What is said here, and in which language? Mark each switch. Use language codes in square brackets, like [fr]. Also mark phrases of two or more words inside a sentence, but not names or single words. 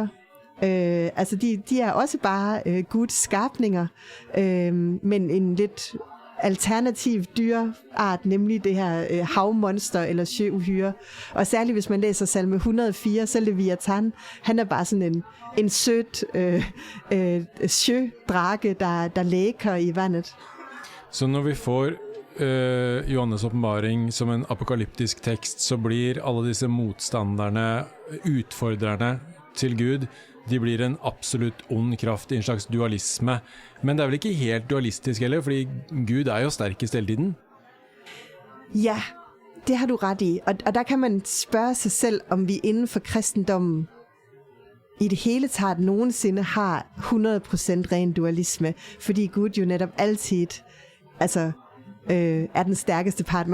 [da] Altså de er også bare Guds skabninger, men en lidt alternativ dyreart, nemlig det her havmonster eller søuhyre. Og særligt hvis man læser salme 104, så Leviathan, han er bare sådan en sød sødrage, der læker i vandet. [no] Så når vi får Johannes åpenbaring som en apokalyptisk tekst, så blir alle disse modstanderne, utfordrerne til Gud, de blir en absolutt ond kraft i en slags dualisme. Men det er vel ikke helt dualistisk heller, fordi Gud er jo sterkest hele tiden. [da] Ja, det har du ret i. Og der kan man spørge sig selv, om vi inden for kristendommen i det hele taget nogensinde har 100% ren dualisme, fordi Gud jo netop altid er den stærkeste part.